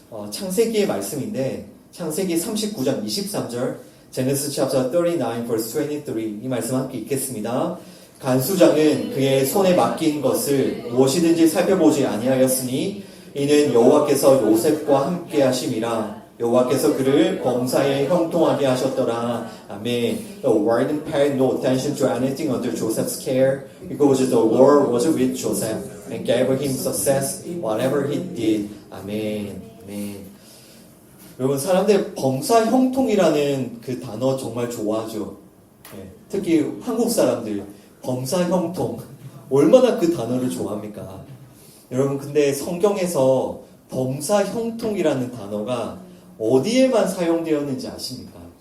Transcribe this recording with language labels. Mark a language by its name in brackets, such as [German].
[Korean] 창세기의 말씀인데 창세기 39장 23절 [English] Genesis chapter 39 verse 23 [Korean] 이 말씀 함께 읽겠습니다. 간수장은 그의 손에 맡긴 것을 무엇이든지 살펴보지 아니하였으니 이는 여호와께서 요셉과 함께 하심이라. 여호와께서 그를 범사에 형통하게 하셨더라. 아멘. [English] The warden paid no attention to anything under Joseph's care because the Lord was with Joseph and gave him success whatever he did. [Korean] 아멘. 아멘. 여러분 사람들 범사 형통이라는 그 단어 정말 좋아하죠. 네. 특히 한국 사람들 범사 형통 얼마나 그 단어를 좋아합니까? 여러분 근데 성경에서 범사 형통이라는 단어가 어디에만 사용되었는지 아십니까?